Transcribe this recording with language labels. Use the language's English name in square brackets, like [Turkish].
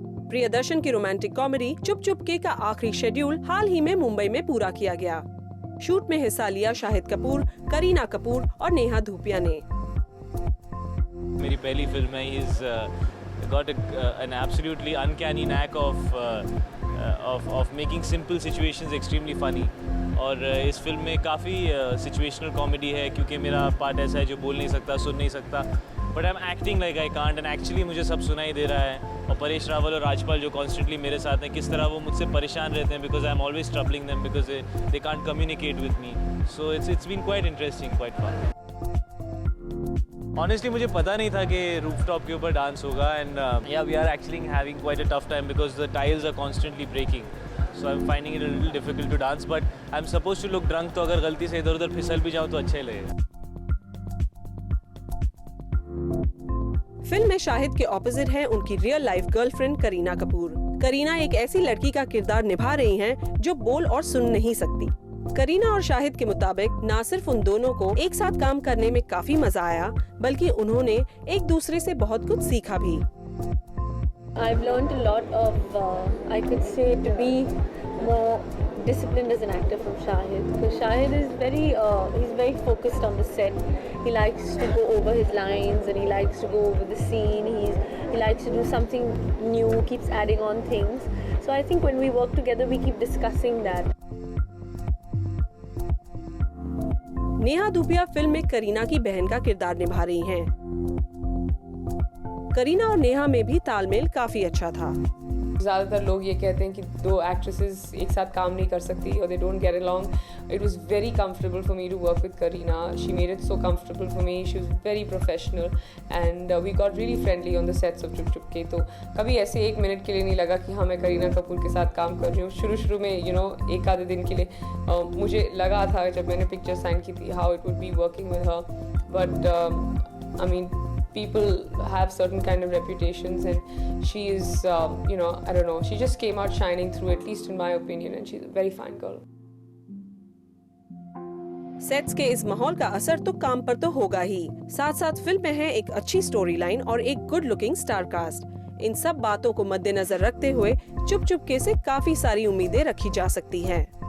[Hindi] प्रियदर्शन की romantic comedy चुप चुपके का आखिरी शेड्यूल हाल ही में मुंबई में पूरा किया गया। शूट में हिस्सा लिया शाहिद कपूर, करीना कपूर और नेहा धूपिया ने। मेरी पहली फिल्म है। [English] He's got an absolutely uncanny knack of making simple situations extremely funny. [Hindi] और इस फिल्म में काफ़ी सिचुएशनल कॉमेडी है, क्योंकि मेरा पार्ट ऐसा है जो बोल नहीं सकता, सुन नहीं सकता, [English] but I am acting like I can't, and actually [Hindi] मुझे सब सुनाई दे रहा है। और परेश रावल और राजपाल जो कॉन्स्टेंटली मेरे साथ हैं, किस तरह वो मुझसे परेशान रहते हैं, [English] Because I am always troubling them, because they can't communicate with me. So it's been quite interesting, quite fun. Honestly [Hindi] मुझे पता नहीं था कि रूफटॉप के ऊपर डांस होगा, [English] and yeah we are actually having quite a tough time because the tiles are constantly breaking, so I am finding it a little difficult to dance, but I am suppose to look drunk, [Hindi] तो अगर गलती से इधर उधर फिसल भी जाऊँ तो अच्छा ही लगेगा। फिल्म में शाहिद के ऑपोजिट है उनकी real life girlfriend Kareena Kapoor. Kareena एक ऐसी लड़की का किरदार निभा रही हैं जो बोल और सुन नहीं सकती। करीना और शाहिद के मुताबिक न सिर्फ उन दोनों को एक साथ काम करने में काफी मजा आया, बल्कि उन्होंने एक दूसरे से बहुत कुछ सीखा भी। [English] I've learned a lot of, I could say, to be more disciplined as an actor from Shahid, because Shahid is he's very focused on the set. He likes to go over his lines and he likes to go over the scene. He likes to do something new, keeps adding on things. So I think when we work together, we keep discussing that. [Hindi] Neha Dhupia film में करीना की बहन का किरदार निभा रही हैं। करीना और नेहा में भी तालमेल काफी अच्छा था। ज़्यादातर लोग ये कहते हैं कि दो एक्ट्रेसेस एक साथ काम नहीं कर सकती और [English] They don't get along. It was very comfortable for me to work with Kareena. She made it so comfortable for me. She was very professional and we got really friendly on the sets of Chup Chupke. [Hindi] तो कभी ऐसे एक minute के लिए नहीं लगा कि हाँ मैं करीना कपूर के साथ काम कर रही हूँ। शुरू में एक आधे दिन के लिए मुझे लगा था जब मैंने पिक्चर साइन की थी [English] How it would be working with her, but I mean people have certain kind of reputations and she is I don't know, she just came out shining through, at least in my opinion, and she's a very fine girl. [Hindi] Sets के इस माहौल का असर तो काम पर तो होगा ही, साथ साथ फिल्म में है एक अच्छी स्टोरी लाइन और एक गुड लुकिंग स्टार कास्ट। इन सब बातों को मद्देनजर रखते हुए चुप चुपके से काफी सारी उम्मीदें रखी जा सकती हैं।